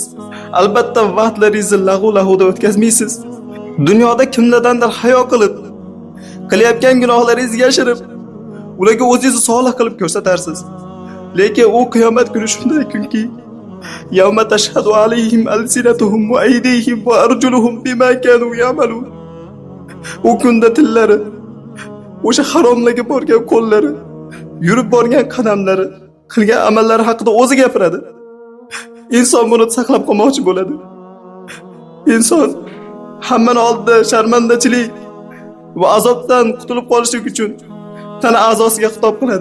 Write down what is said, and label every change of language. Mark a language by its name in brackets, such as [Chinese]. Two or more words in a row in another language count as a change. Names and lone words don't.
[Uzbek] Albatta vaqtlaringizni lag'u-lag'uda o'tkazmaysiz. Dunyoda kimlardandir hayo qilib, qilayotgan gunohlaringizni yashirib, ularga o'zingizni solih qilib ko'rsatarsiz. Lekin u qiyomat kuni shunday kunki, [Arabic] يوم تشهد عليهم ألسنتهم وأيديهم وأرجلهم بما كانوا يعملون. [Uzbek] U kunda tillari, o'sha haromlarga borgan qo'llari, yurib borgan qadamlari, qilgan amallari haqida o'zi gapiradi. Inson buni saqlab qolmoqchi bo'ladi. Inson hammani oldida sharmandachilik va azobdan qutulib qolishlik uchun tana a'zosiga xitob qiladi.